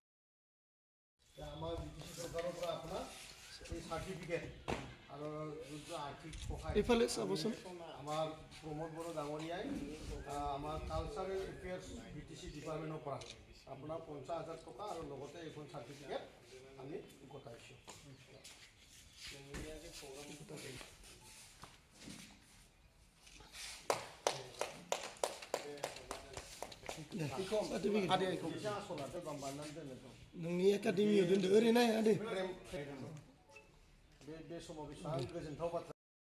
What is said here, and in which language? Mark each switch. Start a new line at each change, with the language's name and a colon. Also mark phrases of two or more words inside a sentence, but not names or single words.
Assamese: এইফালে চাবচোন। আমাৰ প্ৰমোদ বড়ো ডাঙৰীয়াই আমাৰ
English: cultural affairs BTC department
Assamese: পৰা আপোনাৰ 50,000 টকা আৰু লগতে এইখন চাৰ্টিফিকেট আমি গতাইছোঁ।
Bodo: नोंनि एकाडेमियाव दोनदो ओरैनो आदै बे समाव बेसेबां गोजोनथाव बाथ्रा।